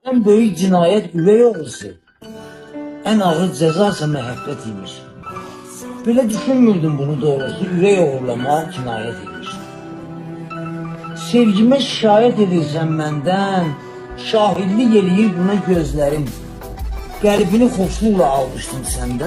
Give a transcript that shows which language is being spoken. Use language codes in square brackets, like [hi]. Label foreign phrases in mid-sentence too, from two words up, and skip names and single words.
[tr] En büyük cinayet üvey oğlusu. En ağır ceza ise məhəbbət imiş. [az] Belə düşünmürdüm bunu doğrusu. Üvey oğurlamaq cinayet imiş. Sevgime şikayet edirsən məndən. Şahidlik eləyir buna gözlərim. Qəlbini xoşluqla almışdım səndən.